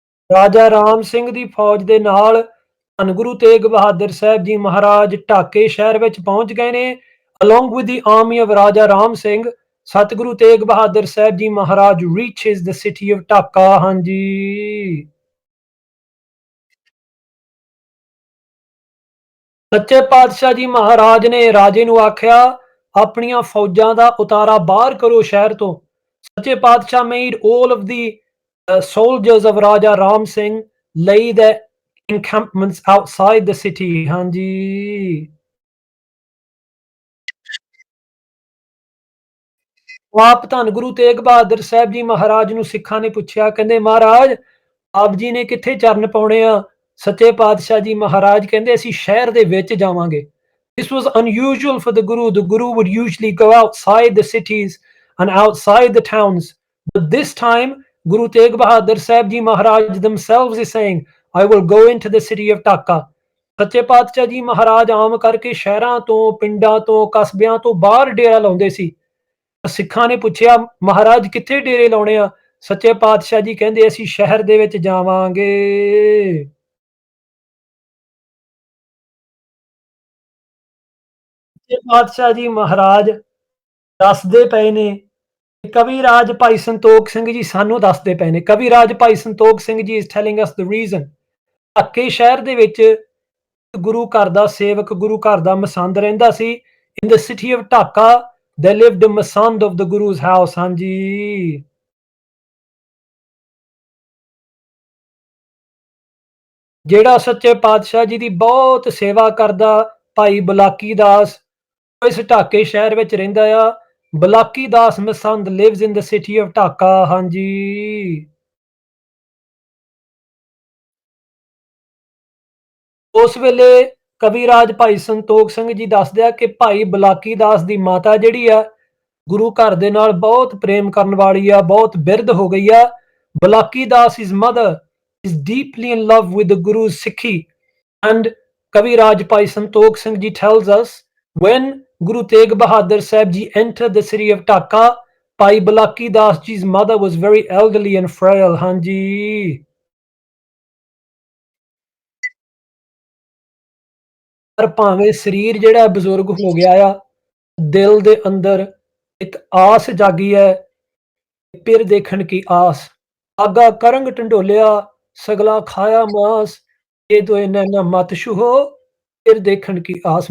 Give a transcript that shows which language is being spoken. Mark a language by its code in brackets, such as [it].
[pa] ਰਾਜਾ ਰਾਮ ਸਿੰਘ ਦੀ ਫੌਜ ਦੇ ਨਾਲ ਧੰਨ ਗੁਰੂ ਤੇਗ ਬਹਾਦਰ ਸਾਹਿਬ ਜੀ ਮਹਾਰਾਜ ਢਾਕੇ ਸ਼ਹਿਰ ਵਿੱਚ ਪਹੁੰਚ ਗਏ ਨੇ। [en] Along with the army of Raja Ram Singh, Satguru Tegh Bahadur Sahib Ji Maharaj reaches the city of Dhaka। [pa] ਹਾਂਜੀ, ਸੱਚੇ ਪਾਤਸ਼ਾਹ ਜੀ ਮਹਾਰਾਜ ਨੇ ਰਾਜੇ ਨੂੰ ਆਖਿਆ ਆਪਣੀਆਂ ਫੌਜਾਂ ਦਾ ਉਤਾਰਾ ਬਾਹਰ ਕਰੋ ਸ਼ਹਿਰ ਤੋਂ। [en] ਸੱਚੇ ਪਾਤਸ਼ਾਹ made all of the soldiers of Raja Ram Singh lay their encampments outside the city। [pa] ਹਾਂਜੀ, ਆਪ ਧੰਨ ਗੁਰੂ ਤੇਗ ਬਹਾਦਰ ਸਾਹਿਬ ਜੀ ਮਹਾਰਾਜ ਨੂੰ ਸਿੱਖਾਂ ਨੇ ਪੁੱਛਿਆ, ਕਹਿੰਦੇ ਮਹਾਰਾਜ ਆਪ ਜੀ ਨੇ ਕਿੱਥੇ ਚਰਨ ਪਾਉਣੇ ਆ? ਸੱਚੇ ਪਾਤਸ਼ਾਹ ਜੀ ਮਹਾਰਾਜ ਕਹਿੰਦੇ ਅਸੀਂ ਸ਼ਹਿਰ ਦੇ ਵਿੱਚ ਜਾਵਾਂਗੇ। [en] This was unusual for the Guru. The Guru would usually go outside the cities and outside the towns. But this time, Guru Tegh Bahadur Sahib Ji Maharaj themselves is saying, I will go into the city of Dhaka। [pa] ਸੱਚੇ ਪਾਤਸ਼ਾਹ ਜੀ ਮਹਾਰਾਜ ਆਮ ਕਰਕੇ ਸ਼ਹਿਰਾਂ ਤੋਂ, ਪਿੰਡਾਂ ਤੋਂ, ਕਸਬਿਆਂ ਤੋਂ ਬਾਹਰ ਡੇਰਾ ਲਾਉਂਦੇ ਸੀ। ਸਿੱਖਾਂ ਨੇ ਪੁੱਛਿਆ ਮਹਾਰਾਜ ਕਿੱਥੇ ਡੇਰੇ ਲਾਉਣੇ ਆ? ਸੱਚੇ ਪਾਤਸ਼ਾਹ ਜੀ ਕਹਿੰਦੇ ਅਸੀਂ ਸ਼ਹਿਰ ਦੇ ਵਿੱਚ ਜਾਵਾਂਗੇ। ਸੱਚੇ ਪਾਤਸ਼ਾਹ ਜੀ ਮਹਾਰਾਜ ਦੱਸਦੇ ਪਏ ਨੇ, ਕਵੀ ਰਾਜ ਭਾਈ ਸੰਤੋਖ ਸਿੰਘ ਜੀ ਸਾਨੂੰ ਦੱਸਦੇ ਪਏ ਨੇ। ਕਵੀ ਰਾਜ ਭਾਈ Santokh Singh ji [en] is telling us the reason। [pa] ਢਾਕੇ ਸ਼ਹਿਰ ਦੇ ਵਿੱਚ ਗੁਰੂ ਘਰ ਦਾ ਸੇਵਕ, ਗੁਰੂ ਘਰ ਦਾ ਮਸੰਦ ਰਹਿੰਦਾ ਸੀ। [en] In the city of Dhaka, there lived a masand of the Guru's house। [pa] ਹਾਂਜੀ, ਜਿਹੜਾ ਸੱਚੇ ਪਾਤਸ਼ਾਹ ਜੀ ਦੀ ਬਹੁਤ ਸੇਵਾ ਕਰਦਾ ਭਾਈ ਬਲਾਕੀ ਦਾਸ ਇਸ ਢਾਕੇ ਸ਼ਹਿਰ ਵਿੱਚ ਰਹਿੰਦਾ ਆ। ਬਲਾਕੀ ਦਾਸ ਮਸੰਦ [en] Lives in the city of Dhaka. [pa] ਹਾਂਜੀ, ਉਸ ਵੇਲੇ ਕਵੀ ਰਾਜ ਭਾਈ ਸੰਤੋਖ ਸਿੰਘ ਜੀ ਦੱਸਦੇ ਆ ਕਿ ਭਾਈ ਬਲਾਕੀ ਦਾਸ ਦੀ ਮਾਤਾ ਜਿਹੜੀ ਆ ਗੁਰੂ ਘਰ ਦੇ ਨਾਲ ਬਹੁਤ ਪ੍ਰੇਮ ਕਰਨ ਵਾਲੀ ਆ, ਬਹੁਤ ਬਿਰਧ ਹੋ ਗਈ ਆ। [en] Balaki Das his mother is deeply in love with the Guru's Sikhi। And Kavi Raj Pai Santokh Singh Ji tells us when Guru Tegh Bahadur Sahib Ji entered the city of Dhaka, Pai Balaki Das Ji's mother was very elderly and frail। [pa] ਹਾਂਜੀ, ਪਰ ਭਾਵੇਂ ਸਰੀਰ ਜਿਹੜਾ ਬਜ਼ੁਰਗ ਹੋ ਗਿਆ ਆ, ਦਿਲ ਦੇ ਅੰਦਰ ਇੱਕ ਆਸ ਜਾਗੀ ਹੈ। ਫਿਰ ਦੇਖਣ ਕੀ ਆਸ, ਆਗਾ ਕਰੰਗ ਢੰਡੋਲਿਆ ਸਗਲਾ ਖਾਇਆ ਮਾਸ, ਇਹ ਤੋਂ ਨੈਣਾ ਮਤ ਛੂਹੋ ਫਿਰ ਦੇਖਣ ਕੀ ਆਸ।